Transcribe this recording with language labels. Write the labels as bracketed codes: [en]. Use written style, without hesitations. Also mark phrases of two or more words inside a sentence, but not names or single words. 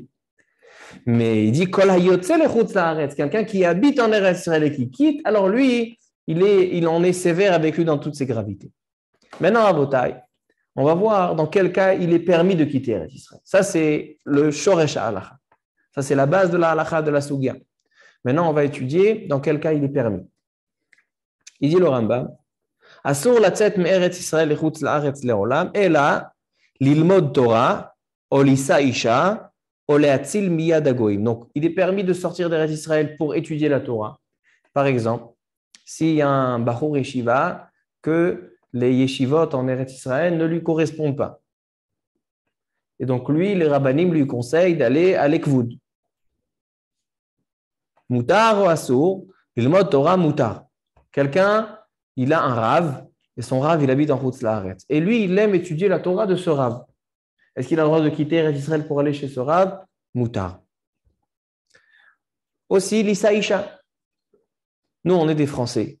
[fr] Mais il dit [he] כל היוצא לחוץ לארץ, [fr] quelqu'un qui habite en Eretz Israël et qui quitte, alors lui, il en est sévère avec lui dans toutes ses gravités. Maintenant, à Botaï, on va voir dans quel cas il est permis de quitter Eretz Israël. Ça, c'est le [he] שורש ההלכה. [fr] Ça, c'est la base de la halakha de la Sugya. Maintenant, on va étudier dans quel cas il est permis. Il dit le Rambam, [he] אסור לצאת מארץ ישראל לחוץ לארץ לעולם אלא ללמוד תורה או לישא אשה או להציל מיד הגויים. [fr] Donc, il est permis de sortir d'Eretz Israël pour étudier la Torah. Par exemple, s'il y a un [he] בחור ישיבה, [fr] que les Yeshivot en Eretz Israël ne lui correspondent pas. Et donc, lui, les Rabbanim lui conseillent d'aller à l'Ekvud. [he] מותר או אסור ללמוד תורה מותר. [fr] Quelqu'un, il a un Rav, et son Rav, il habite en [he] חוץ לארץ. [fr] Et lui, il aime étudier la Torah de ce Rav. Est-ce qu'il a le droit de quitter Eretz Israël pour aller chez ce Rav? [he] מותר. Aussi, לישא אשה. [fr] Nous, on est des Français.